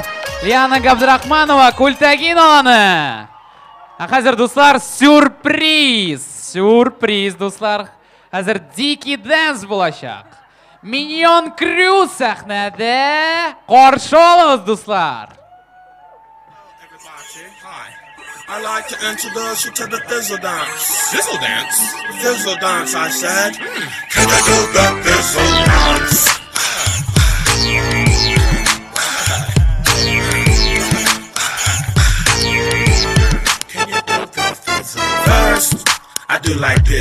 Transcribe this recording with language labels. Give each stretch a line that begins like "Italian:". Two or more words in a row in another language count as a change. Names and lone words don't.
Tatar: Лиана Габдрахманова, Культагин аланы. Хәзер, дуслар, сюрприз. Сюрприз, дуслар. Хәзер Дикий Дэнс булачак. Миньон Крю сәхнәдә. Каршы алыгыз, дуслар.
English: I like to introduce you to the Thizzle Dance. Thizzle Dance? Thizzle Dance, I said. Can you do the Thizzle Dance? First, I do like this.